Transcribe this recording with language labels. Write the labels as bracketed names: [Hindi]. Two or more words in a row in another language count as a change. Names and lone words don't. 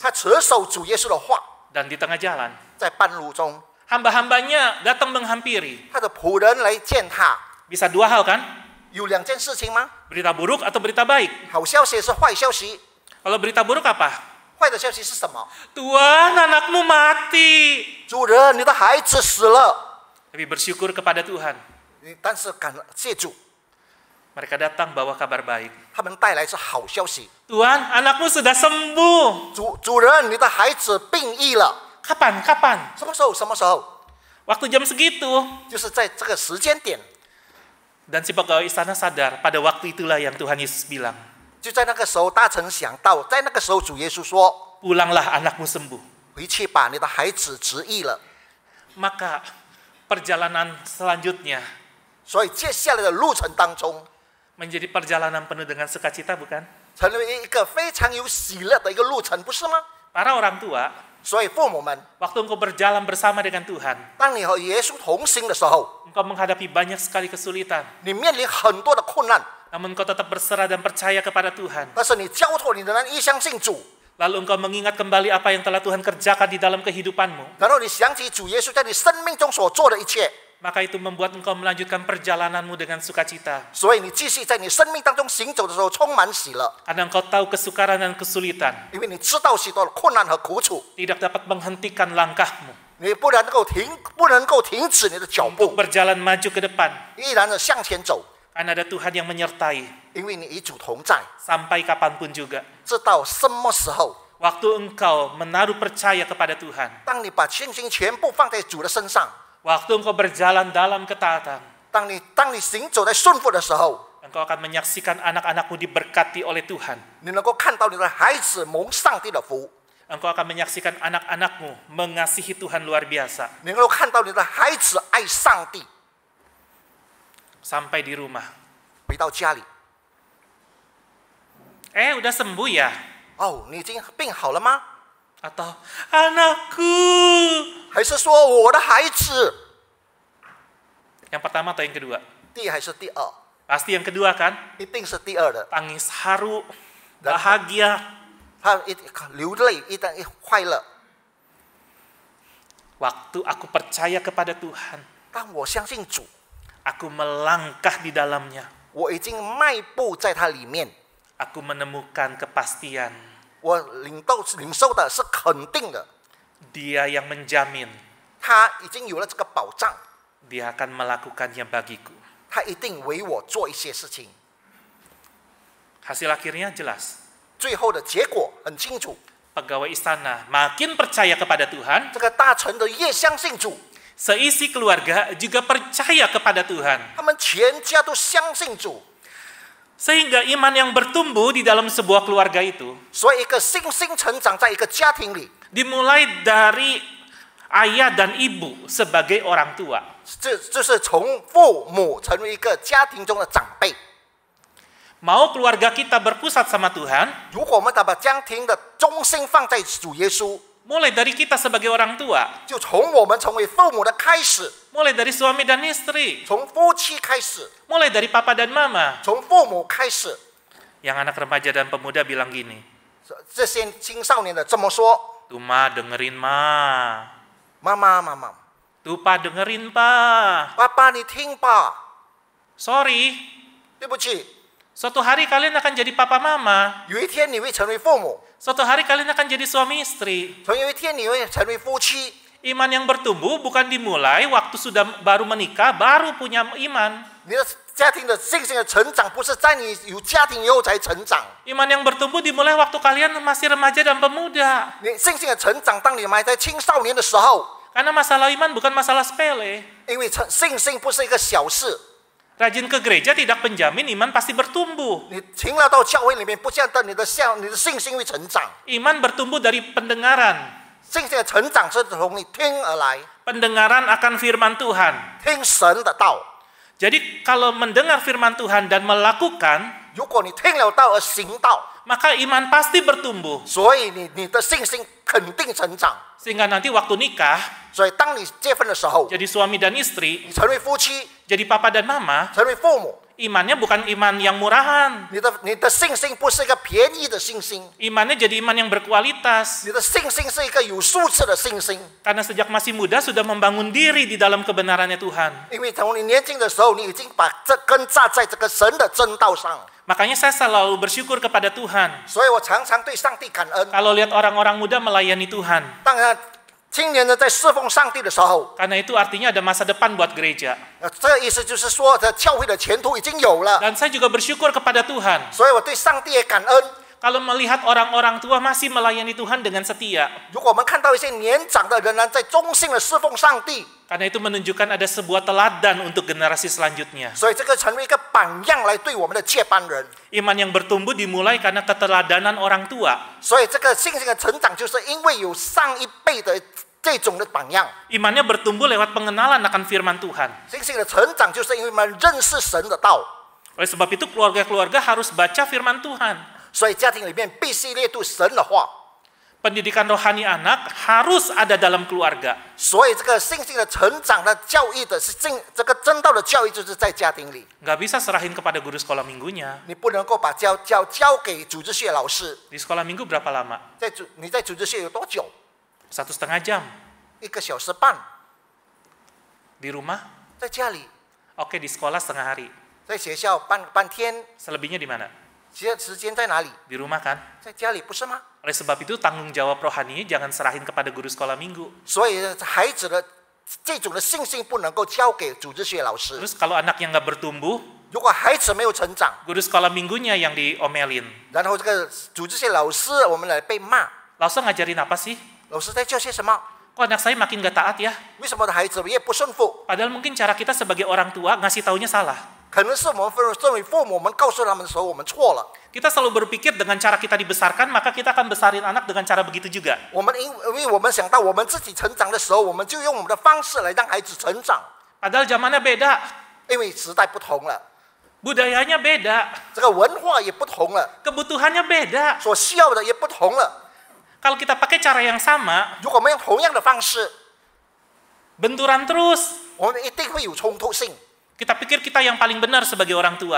[Chinese] 他持守主耶稣的话， [Indonesian] Dan di tengah jalan, [Chinese] 在半路中， [Indonesian] hamba-hambanya datang menghampiri. [Chinese] 他的仆人来见他， [Indonesian] Bisa dua hal kan? [Chinese] 有两件事情吗？ [Indonesian] Berita buruk atau berita baik? [Chinese] 好消息是坏消息， [Indonesian] Kalau berita buruk apa? [Chinese] 坏的消息是什么？ [Indonesian] Tuhan, anakmu mati. [Chinese] 主人，你的孩子死了。 [Indonesian] Tapi bersyukur kepada Tuhan. [Chinese] 但是感谢主， [Indonesian] Mereka datang bawa kabar baik. [Chinese] 他们带来是好消息。 [Indonesian] Tuhan, anakmu sudah sembuh. [Chinese] 主人，你的孩子病愈了。 [Indonesian] Kapan? Kapan? [Chinese] 什么时候？什么时候？ [Indonesian] Waktu jam segitu. [Chinese] 就是在这个时间点， [Indonesian] Dan si pegawai istana sadar, pada waktu itulah yang Tuhan Yesus bilang, [Chinese] 就在那个时候，大臣想到，在那个时候，主耶稣说 [Indonesian] pulanglah anakmu sembuh.：“ [Chinese] 回去吧，你的孩子治愈了。 [Indonesian] Maka perjalanan selanjutnya ” [Chinese] 所以接下来的路程当中， [Indonesian] menjadi perjalanan penuh dengan sukacita, bukan? [Chinese] 成为一个非常有喜乐的一个路程，不是吗？ [Indonesian] Para orang tua, [Chinese] 所以父母们， [Indonesian] waktu engkau berjalan bersama dengan Tuhan, [Chinese] 当你和耶稣同行的时候， [Indonesian] engkau menghadapi banyak sekali kesulitan. [Chinese] 你面临很多的困难， [Indonesian] Namun engkau tetap berserah dan percaya kepada Tuhan. [Chinese] 但是你交托，你仍然一相信主， [Indonesian] Lalu engkau mengingat kembali apa yang telah Tuhan kerjakan di dalam kehidupanmu. [Chinese] 然后你想起主耶稣在你生命中所做的一切， [Indonesian] Maka itu membuat engkau melanjutkan perjalananmu dengan sukacita. [Chinese] 所以你继续在你生命当中行走的时候充满喜乐， [Indonesian] Karena engkau tahu kesukaran dan kesulitan [Chinese] 因为你知道许多的困难和苦楚， [Indonesian] tidak dapat menghentikan langkahmu [Chinese] 你不能够停止你的脚 [Indonesian] untuk [Chinese] 步， [Indonesian] berjalan maju ke depan. [Chinese] 依然的向前走， [Indonesian] Karena ada Tuhan yang menyertai. [Chinese] 因为你与主同在， [Indonesian] sampai kapanpun juga. [Chinese] 直到什么时候？ [Indonesian] Waktu engkau menaruh percaya kepada Tuhan, [Chinese] 当你把信心全部放在主的身上， [Indonesian] waktu engkau berjalan dalam ketaatan, [Chinese] 当你行走在顺服的时候， [Indonesian] engkau akan menyaksikan anak-anakmu diberkati oleh Tuhan. [Chinese] 你能够看到你的孩子蒙上帝的福， [Indonesian] Engkau akan menyaksikan anak-anakmu mengasihi Tuhan luar biasa. [Chinese] 你能够看到你的孩子爱上帝。 [Indonesian] Sampai di rumah. [Chinese] 回到家里， [Indonesian] Udah sembuh ya? [Chinese] 哦，你已经病好了吗？ [Indonesian] Atau anakku? [Chinese] 还是说我的孩子？ [Indonesian] Yang pertama atau yang kedua? [Chinese] 第一还是第二？ [Indonesian] Pasti yang kedua kan? [Chinese] 一定是第二的。 [Indonesian] Tangis haru, bahagia. [Chinese] 他流泪，一定快乐。 [Indonesian] Waktu aku percaya kepada Tuhan, [Chinese] 当我相信主， [Indonesian] aku melangkah di dalamnya. [Chinese] 我已经迈步在它里面， [Indonesian] Aku menemukan kepastian. [Chinese] 我领受的是肯定的， [Indonesian] Dia yang menjamin. [Chinese] 他已经有了这个保障， [Indonesian] Dia akan melakukannya bagiku. [Chinese] 他一定为我做一些事情。 [Indonesian] Hasil akhirnya jelas. [Chinese] 最后的结果很清楚， [Indonesian] Pegawai istana makin percaya kepada Tuhan, [Chinese] 这个大臣的越相信主， [Indonesian] seisi keluarga juga percaya kepada Tuhan. [Chinese] 他们全家都相信主， [Indonesian] Sehingga iman yang bertumbuh di dalam sebuah keluarga itu [Chinese] 所以一个信心成长在一个家庭里， [Indonesian] dimulai dari ayah dan ibu sebagai orang tua. [Chinese] 这就是从父母成为一个家庭中的长辈。 [Indonesian] Mau keluarga kita berpusat sama Tuhan, [Chinese] 如果我们把家庭的中心放在主耶稣， [Indonesian] mulai dari kita sebagai orang tua, [Chinese] 就从我们成为父母的开始， [Indonesian] mulai dari suami dan istri, [Chinese] 从夫妻开始， [Indonesian] mulai dari papa dan mama. [Chinese] 从父母开始。 [Indonesian] Yang anak remaja dan pemuda bilang gini, [Chinese] 这些青少年的这么说 [Indonesian] tuh ma dengerin ma, [Chinese] 妈妈， [Indonesian] tuh pa dengerin pa. [Chinese] 爸爸你听吧， [Indonesian] Sorry, [Chinese] 对不起， [Indonesian] suatu hari kalian akan jadi papa mama, [Chinese] 有一天你会成为父母， [Indonesian] suatu hari kalian akan jadi suami istri. [Chinese] 有一天你会成为夫妻。 [Indonesian] Iman yang bertumbuh bukan dimulai waktu sudah baru menikah, baru punya iman. [Chinese] 你的家庭的信心的成长，不是在你有家庭以后才成长。 [Indonesian] Iman yang bertumbuh dimulai waktu kalian masih remaja dan pemuda. [Chinese] 你信心的成长，当你们还在青少年的时候， [Indonesian] Karena masalah iman bukan masalah sepele. [Chinese] 因为信心不是一个小事。 [Indonesian] Rajin ke gereja tidak menjamin iman pasti bertumbuh. [Chinese] 你勤劳到教会里面，不见得你的信心会成长。 [Indonesian] Iman bertumbuh dari pendengaran. [Chinese] 信心的成长是从你听而来， [Indonesian] Pendengaran akan firman Tuhan. [Chinese] 听神的道。 [Indonesian] Jadi kalau mendengar firman Tuhan dan melakukan, [Chinese] 如果你听了道而行道， [Indonesian] maka iman pasti bertumbuh. [Chinese] 所以你的信心肯定成长。 [Indonesian] Sehingga nanti waktu nikah, [Chinese] 所以当你结婚的时候， [Indonesian] jadi suami dan istri, [Chinese] 你成为夫妻， [Indonesian] jadi papa dan mama, [Chinese] 成为父母， [Indonesian] imannya bukan iman yang murahan. [Chinese] 你的信心不是一个便宜的信心， [Indonesian] Imannya jadi iman yang berkualitas. [Chinese] 你的信心是一个有素质的信心。 [Indonesian] Karena sejak masih muda sudah membangun diri di dalam kebenarannya Tuhan. [Chinese] 因为从你年轻的时候，你已经把这根扎在这个神的真道上， [Indonesian] Makanya saya selalu bersyukur kepada Tuhan. [Chinese] 所以我常常对上帝感恩。 [Indonesian] Kalau lihat orang-orang muda melayani Tuhan. [Chinese] 当然，青年人在侍奉上帝的时候， [Indonesian] Karena itu artinya ada masa depan buat gereja. [Chinese] 这个意思就是说，这教会的前途已经有了。 [Indonesian] Dan saya juga bersyukur kepada Tuhan. [Chinese] 所以我对上帝也感恩。 [Indonesian] Kalau melihat orang-orang tua masih melayani Tuhan dengan setia. [Chinese] 如果我们看到一些年长的仍然在忠心的侍奉上帝， [Indonesian] Karena itu menunjukkan ada sebuah teladan untuk generasi selanjutnya. [Chinese] 所以这个成为一个榜样来对我们的接班人。 [Indonesian] Iman yang bertumbuh dimulai karena keteladanan orang tua. [Chinese] 所以这个信心的成长，就是因为有上一辈的这种的榜样。 [Indonesian] Imannya bertumbuh lewat pengenalan akan firman Tuhan. [Chinese] 信心的成长，就是因为我们认识神的道。 [Indonesian] Oleh sebab itu keluarga-keluarga harus baca firman Tuhan. [Chinese] 所以家庭里面必须列读神的话。 [Indonesian] Pendidikan rohani anak harus ada dalam keluarga. [Chinese] 所以这个信心的成长的教育的是这个真道的教育，就是在家庭里。 [Indonesian] Nggak bisa serahin kepada guru sekolah minggunya. [Chinese] 你不能够把交给组织学老师。 [Indonesian] Di sekolah minggu berapa lama? [Chinese] 你在组织学有多久？ [Indonesian] 1,5 jam. [Chinese] 1个小时半。 [Indonesian] Di rumah? [Chinese] 在家里， [Indonesian] Oke, di sekolah setengah hari. [Chinese] 在学校半天， [Indonesian] Selebihnya di mana? [Chinese] 时间在哪里？ [Indonesian] Di rumah kan? [Chinese] 在家里不是吗？ [Indonesian] Oleh sebab itu tanggung jawab rohaninya jangan serahin kepada guru sekolah minggu. [Chinese] 所以孩子的这种的信心不能够交给组织学老师。 [Indonesian] Terus kalau anaknya nggak bertumbuh, [Chinese] 如果孩子没有成长， [Indonesian] guru sekolah minggunya yang diomelin. [Chinese] 然后这个组织些老师，我们来被骂， [Indonesian] Langsung ngajarin apa sih? [Chinese] 老师在教些什么？ [Indonesian] Kok anak saya makin gak taat ya? [Chinese] 为什么我的孩子越不顺服？ [Indonesian] Padahal mungkin cara kita sebagai orang tua ngasih taunya salah. [Chinese] 可能是我们作为父母，我们告诉他们的时候，我们错了。 [Indonesian] Kita selalu berpikir dengan cara kita dibesarkan, maka kita akan besarin anak dengan cara begitu juga. [Chinese] 我们因为我们想到我们自己成长的时候，我们就用我们的方式来让孩子成长。 [Indonesian] Padahal zamannya beda, [Chinese] 因为时代不同了， [Indonesian] budayanya beda, [Chinese] 这个文化也不同了， [Indonesian] kebutuhannya beda. [Chinese] 所需要的也不同了。 [Indonesian] Kalau kita pakai cara yang sama, [Chinese] 如果我们用同样的方式， [Indonesian] benturan terus. [Chinese] 我们一定会有冲突性。 [Indonesian] Kita pikir kita yang paling benar sebagai orang tua.